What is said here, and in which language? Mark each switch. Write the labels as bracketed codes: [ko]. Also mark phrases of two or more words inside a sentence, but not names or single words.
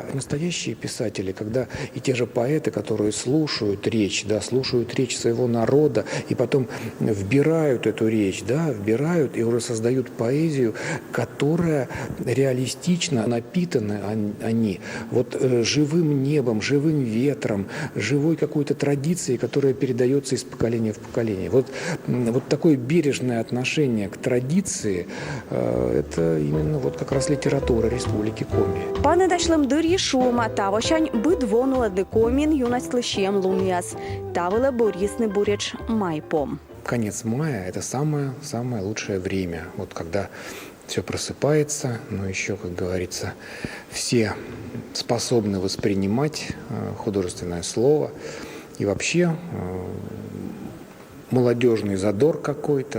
[ru] Настоящие писатели, когда и те же поэты, которые слушают речь, да, слушают речь своего народа, и потом вбирают эту речь, да, вбирают и уже создают поэзию, которая реалистично напитаны они вот живым небом, живым ветром, живой какой-то традицией, которая передается из поколения в поколение. Вот такое бережное отношение к традиции, это именно вот как раз литература Республики Коми. [kv] Пане дашлым дырьи шума, тавошань быдвону лады комин юность лыщем луньяс. Тавыла бурьесны буряч майпом. [ru] Конец мая – это самое лучшее время. Вот когда все просыпается, но еще, как говорится, все способны воспринимать художественное слово. И вообще молодежный задор какой-то.